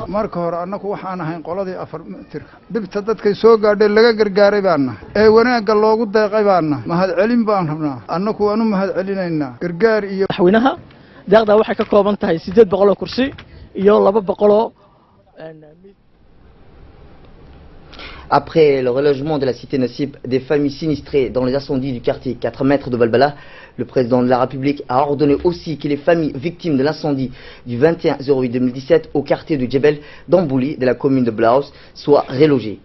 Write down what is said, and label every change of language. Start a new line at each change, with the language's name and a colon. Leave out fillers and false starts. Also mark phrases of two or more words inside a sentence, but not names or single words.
Somali: marka hore annagu waxaan ahayn qoladii 4 mitirka dibta dadkay soo gaadhay laga gargaaray baana ee wanaaga loogu deeqay baana mahad celin baan rabnaa annagu waanu mahad celinaynaa gargaar iyo madaxweynaha deeqda waxay ka kooban tahay 800 kursi iyo 200
French: Après le relogement de la cité Nassib des familles sinistrées dans les incendies du quartier 4 mètres de Balbala, le président de la République a ordonné aussi que les familles victimes de l'incendie du 21/08/2017 au quartier de Djebel d'Ambouli de la commune de Blaos soient relogées.